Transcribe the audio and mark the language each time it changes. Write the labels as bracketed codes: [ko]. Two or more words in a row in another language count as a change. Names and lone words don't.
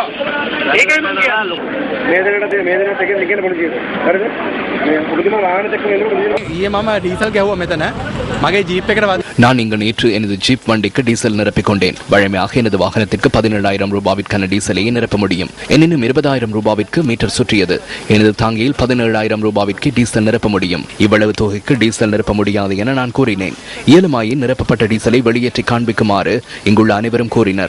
[si] ඒකයි මම කියන්නේ. මේ දෙනට එකෙන් නිකන් පොඩි කියනවා. හරිද? මේ පුදුම වාහන දෙකක් එනකොට ඊයේ මම ඩීසල් ගැහුවා මෙතන. මගේ ජීප් එකට [ta] நான் இங்கு நேற்று எனது ஜீப் வண்டிக்கு டீசல் நிரப்பிக் கொண்டேன். வழமையாக எனது வாகனத்திற்கு 17,000 ரூபாவிற்கான டீசலை நிரப்ப முடியும். எனினும் 20,000 ரூபாவிற்கு மீட்டர் சுற்றியது. எனது தாங்கியில் 17,000 ரூபாவிற்கு டீசல் நிரப்ப முடியும். இவ்வளவு தொகைக்கு டீசல் நிரப்ப முடியாது என நான் கூறினேன். இயலுமாயின் நிரப்பப்பட்ட டீசலை வெளியேற்றி காண்பிக்குமாறு இங்குள்ள அனைவரும் கூறினர்.